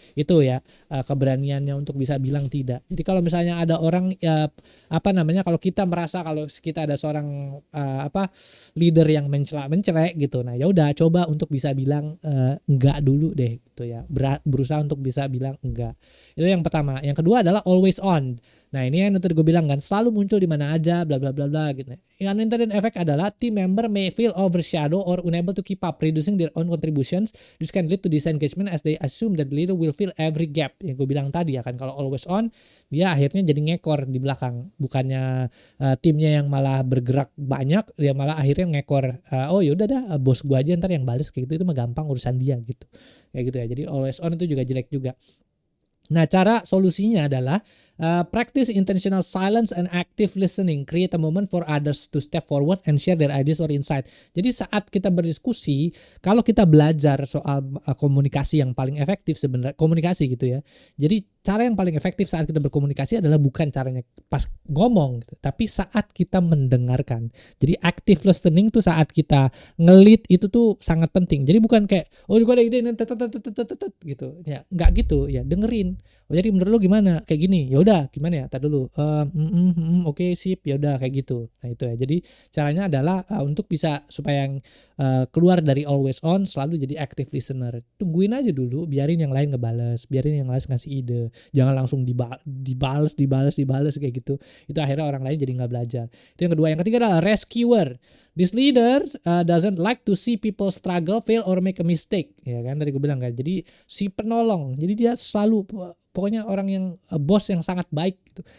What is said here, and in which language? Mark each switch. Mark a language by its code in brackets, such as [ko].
[id] Itu ya keberaniannya untuk bisa bilang tidak. Jadi kalau misalnya ada orang kalau kita merasa kalau kita ada seorang leader yang mencelak-mencelek gitu. Nah ya udah coba untuk bisa bilang nggak dulu deh. gitu ya. Berusaha untuk bisa bilang enggak. Itu yang pertama. Yang kedua adalah always on. Nah ini yang tadi gue bilang kan, selalu muncul di mana aja, bla bla bla bla gitu. Yang [en] unintended effect [id] adalah [en] team member may feel overshadow or unable to keep up, reducing their own contributions. This can lead to disengagement as they assume that the leader will fill every gap. [id] Yang gue bilang tadi ya kan, kalau always on, dia akhirnya jadi ngekor di belakang. Bukannya timnya yang malah bergerak banyak, dia malah akhirnya ngekor. Oh yaudah dah, bos gue aja ntar yang bales kayak gitu, itu mah gampang urusan dia gitu. Kayak gitu ya. Jadi always on itu juga jelek juga. Nah, cara solusinya adalah [en] practice intentional silence and active listening. Create a moment for others to step forward and share their ideas or insight. [id] Jadi saat kita berdiskusi, kalau kita belajar soal komunikasi yang paling efektif sebenarnya, komunikasi gitu ya. Jadi cara yang paling efektif saat kita berkomunikasi adalah bukan caranya pas ngomong, gitu, tapi saat kita mendengarkan. Jadi active listening tuh saat kita ngelit itu tuh sangat penting. Jadi bukan kayak gue ada ide gitu. Ya, enggak gitu ya, dengerin. Oh jadi menurut lu gimana? Kayak gini. Ya udah, gimana ya? Tar dulu. Oke, sip. Ya udah kayak gitu. Nah, itu ya. Jadi caranya adalah untuk bisa supaya yang keluar dari always on selalu jadi active listener. Tungguin aja dulu, biarin yang lain ngebales, biarin yang lain ngasih ide. Jangan langsung dibales kayak gitu. Itu akhirnya orang lain jadi nggak belajar. Itu yang kedua. Yang ketiga adalah rescuer. [en] This leader doesn't like to see people struggle, fail, or make a mistake. [id] Ya kan tadi gue bilang kan. Jadi si penolong. Jadi dia selalu pokoknya orang yang bos yang sangat baik gitu.